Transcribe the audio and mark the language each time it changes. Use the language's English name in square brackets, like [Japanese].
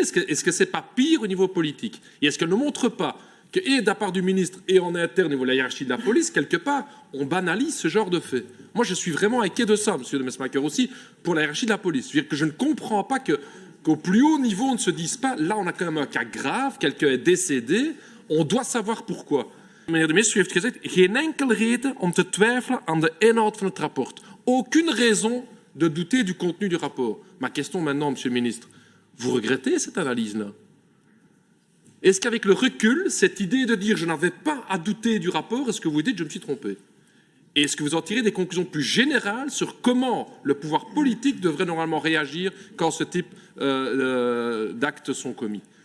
[French] Est-ce que c'est pas pire au niveau politique? Et est-ce qu'elle ne montre pas que, et de la part du ministre et en interne au niveau de la hiérarchie de la police, quelque part, on banalise ce genre de fait? Moi, je suis vraiment inquiet de ça, monsieur de Mesmaeker, aussi, pour la hiérarchie de la police. C'est-à-dire que je ne comprends pas qu'au plus haut niveau, on ne se dise pas, là, on a quand même un cas grave, quelqu'un est décédé, on doit savoir pourquoi. [Dutch] Meneer de ministre, u heeft gezegd, geen enkele reden om te twijfelen aan de inhoud van het rapport. [French] Aucune raison de douter du contenu du rapport. Ma question maintenant, monsieur le ministre, vous regrettez cette analyse-là? Est-ce qu'avec le recul, cette idée de dire je n'avais pas à douter du rapport, est-ce que vous dites je me suis trompé? Et est-ce que vous en tirez des conclusions plus générales sur comment le pouvoir politique devrait normalement réagir quand ce type d'actes sont commis?